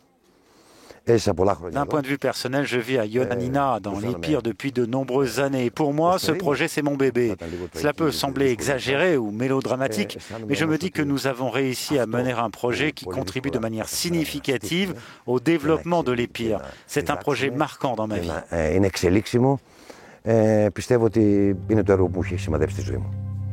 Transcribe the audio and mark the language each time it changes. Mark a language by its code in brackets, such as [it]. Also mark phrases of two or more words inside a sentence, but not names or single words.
[fr] D'un point de vue personnel, je vis à Ioannina, dans l'Épire, depuis de nombreuses années. Pour moi, ce projet, c'est mon bébé. Cela peut sembler exagéré ou mélodramatique, mais je me dis que nous avons réussi à mener un projet qui contribue de manière significative au développement de l'Épire. C'est un projet marquant dans ma vie. [el] Πιστεύω ότι είναι το έργο που έχει σημαδέψει τη ζωή μου.